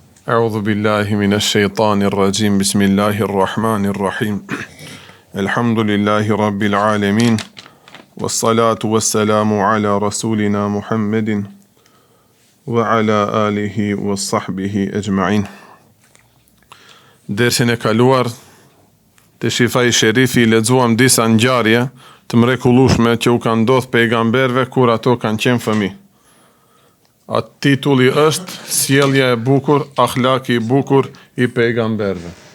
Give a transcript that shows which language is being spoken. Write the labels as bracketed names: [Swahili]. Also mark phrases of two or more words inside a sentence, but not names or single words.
[Arabic] أعوذ بالله من الشيطان الرجيم. بسم الله الرحمن الرحيم. الحمد لله رب العالمين. والصلاة والسلام على رسولنا محمد وعلى آله وصحبه أجمعين. [Albanian] Dersin e kaluar të Shifai Sherifi lexuam disa ngjarje të mrekullueshme që u kanë ndodhur pejgamberëve kur ato kanë qenë fëmijë. Atë titulli është sjellja e bukur, akhlaki i bukur i pejgamberëve.